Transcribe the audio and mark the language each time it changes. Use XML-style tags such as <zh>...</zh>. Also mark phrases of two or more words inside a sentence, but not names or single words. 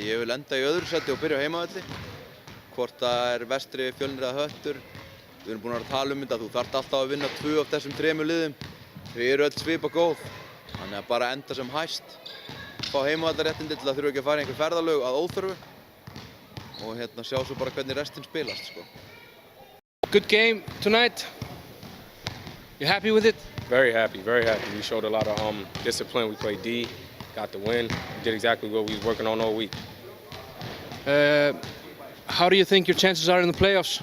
<is>Ég vil lenda í öðru sæti og byrja á heimavelli. Hvort það er Vestri, Fjölnir eða Höttur. Við erum búin að tala um þetta, þú þarft alltaf að vinna 2 af þessum 3 liðum. Þau eru öll svipa góð. Þannig að bara enda sem hæst. Fá heimavallarréttindi til að þurfa ekki að fara í einhver ferðalög að óþörfu. Og sjá svo bara hvernig restin spilast, sko.</is> <en>Good game tonight. You happy with it? Very happy, very happy. We showed a lot of discipline. We played D, got the win. We did exactly what we was working on all week. How do you think your chances are in the playoffs?</en>